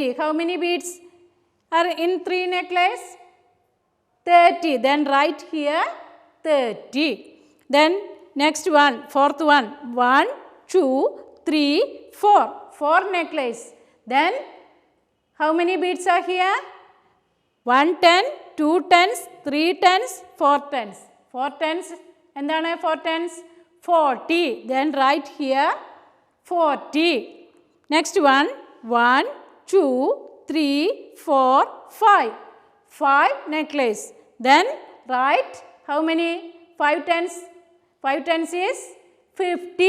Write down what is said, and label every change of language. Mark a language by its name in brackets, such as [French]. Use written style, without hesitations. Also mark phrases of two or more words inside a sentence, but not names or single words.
[English] How many beads are in 3 necklace? 30. Then write here 30. Then next one, fourth one. 1, 2, 3, 4. 4 necklace. Then how many beads are here? 1 10, 2 tens, 3 tens, 4 tens. 4 tens എന്താണ്? 4 tens 40. Then write here 40. Next one, 1, 2, 3, 4, 5. 5 necklace. Then write how many? 5 tens. 5 tens is 50.